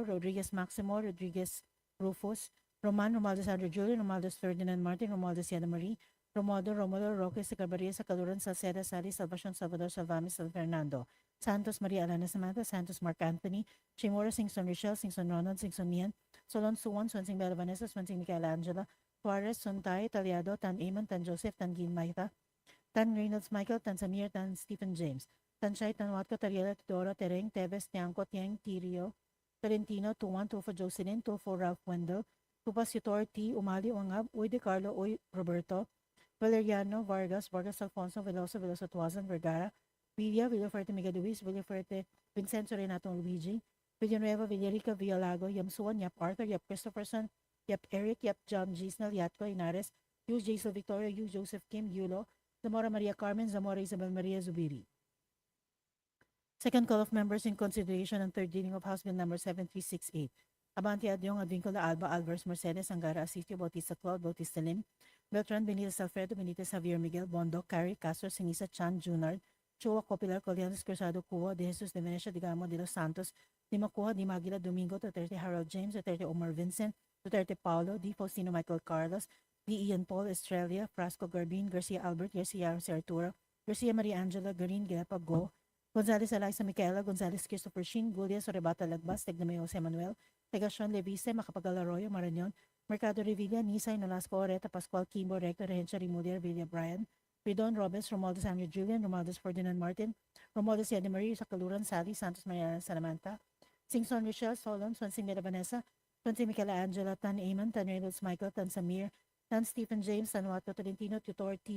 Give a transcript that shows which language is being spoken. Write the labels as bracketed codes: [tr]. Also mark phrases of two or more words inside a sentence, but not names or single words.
[en] Rodriguez Maximo, Rodriguez Rufus, Roman, Romualdez Andrew Julian, Romualdez Ferdinand Martin, Romualdez Yana Marie, Romulo, Roque, Sacabaria, Sacaluran, Salceda, Sali, Salvacion, Salvador, Salvamis, San Fernando, Santos, Maria Alana Samantha, Santos, Mark Anthony, Chimora, Singson Richelle, Singson Ronald, Singson Mian, Solon Suwon, Swansing Bella Vanessa, Swansing Michaela Angela, Suarez, Suntay, Taliado, Tan Amon, Tan Joseph, Tan Gin Maita, Tan Reynolds Michael, Tan Samir, Tan Stephen James, Tan Shai, Tan Watko, Tariela, Tudoro, Tereng, Teves, Tiangco, Tiang, Tirio, Tolentino, Tuwan, Tufo Jocelyn, Tufo Ralph Wendell, Tupas Yutor, T. Umali, Wangab, Uy De Carlo, Uy Roberto, Valeriano, Vargas, Alfonso, Veloso Tuazan, Vergara, Villaferte, Miguel Luis, Villaferte, Vincenzo Renato Luigi, Villanueva, Villarica, Villalago, Yamsuan, Yap Arthur, Yap Christopherson, Yap Eric, Yap John Gisnel, Yatco, Inares, Hugh Jason Victoria, Hugh Joseph Kim, Yulo, Zamora Maria Carmen, Zamora Isabel Maria Zubiri. Second call of members in consideration and third reading of House Bill number 7368. Abante Adyong, Advincula, Alba, Alvarez, Mercedes, Angara, Asistio, Bautista Claude, Bautista Lim, Beltran, Benitez Alfredo, Benitez Javier Miguel, Bondo, Cari, Castro, Sinisa, Chan, Junard, Chua, Copilar, Colianos, Cruzado, Cuo, De Jesus, De Venecia, De Gamo, De Los Santos, Di Macua, Di Maguila, Domingo, Duterte, Harold James, Duterte, Omar Vincent, Duterte, Paulo, Di Faustino, Michael Carlos, Di Ian Paul, Estrella, Frasco, Garbin, Garcia Albert, Garcia Jose Arturo, Garcia Maria Angela, Garin, Guepa, Go, Gonzales Eliza Micaela, Gonzales Christopher Shin, Gulia, Sorebata Lagbas, Tegnameo Jose Manuel, Tegacion Levice, Macapagal Arroyo, Marañon, Mercado Revilla, Nisay, Nolasco, Oreta, Pascual, Kimbo, Rector, Rehencia, Remulia, Villa, Brian, Ridon, Robes, Romualdez Andrew Julian, Romualdez Ferdinand Martin, Romualdez Yadi Marie, Sacaluran, Sally, Santos Maria Salamanta, Singson Richelle, Solon, Swansing Mera Vanessa, Swansing Michaela Angela, Tan Amon, Tan Reynolds Michael, Tan Samir, Tan Stephen James, Tan Watto Tolentino, Tutor T.